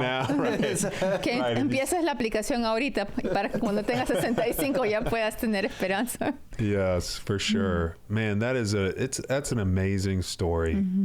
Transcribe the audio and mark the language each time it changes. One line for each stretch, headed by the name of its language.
English: Now, right.
Spanish: Que
English: Right.
Spanish: empieces la aplicación ahorita para que cuando tengas 65 ya puedas tener esperanza.
English: Yes, for sure. Man, that's an amazing story.